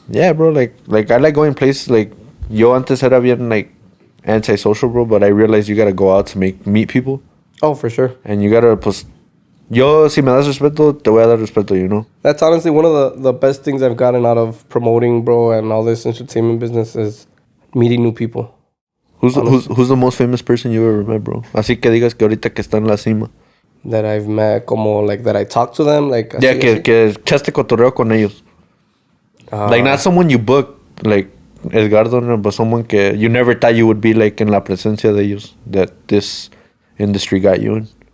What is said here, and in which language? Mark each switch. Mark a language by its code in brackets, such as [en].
[en] Yeah, bro, like I like going places, like, [es] yo antes era bien, [en] like, antisocial, bro, but I realized you gotta go out to meet people. Oh, for sure. And you gotta, [es] pues, yo, si me das respeto, te voy a dar respeto, you know? [en] That's honestly one of the best things I've gotten out of promoting, bro, and all this entertainment business is meeting new people. Who's the most famous person you ever met, bro? [es] Así que digas que ahorita que está en la cima. [en] That I've met, como, like, that I talk to them, like... [es] Yeah, que echaste cotorreo con ellos. [en] Like, not someone you book, like, Edgardo, but someone que you never thought you would be, like, [es] en la presencia de ellos, [en] that this industry got you in.